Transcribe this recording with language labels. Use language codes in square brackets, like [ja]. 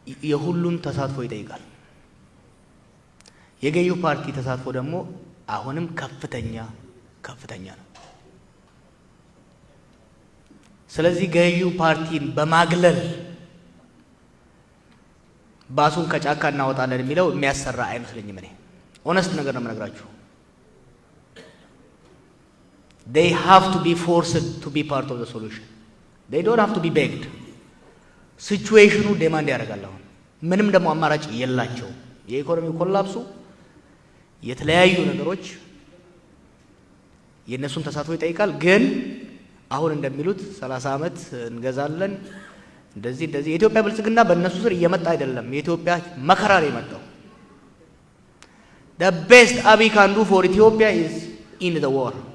[am] የሁሉን ተሳትፎ ይጠይቃል። የገዢ ፓርቲ ተሳትፎ ደግሞ አሁንም ከፍተኛ ነው። ስለዚህ ገዢው ፓርቲን በማግለል ባሱን ከጫካ እናወጣለን የሚለው የሚያሰራ አይመስለኝም። እኔ ኦነስት ነገር ነው የምነግራችሁ። [en] they have to be forced to be part of the solution. They don't have to be begged. [am] ሲቹዌሽኑ ዴማንድ ያደርጋል። አሁን ምንም ደግሞ አማራጭ የላቸው። የኢኮኖሚ ኮላፕሱ የተለያዩ ነገሮች የነሱን ተሳትፎ ይጠይቃል። ግን አሁን እንደሚሉት 30 ዓመት እንገዛለን እንደዚህ የኢትዮጵያ ብልጽግና በእነሱ ስር እየመጣ አይደለም። የኢትዮጵያ መከራ ነው የመጣው። [en] The best Abiy can do for Ethiopia is in the war.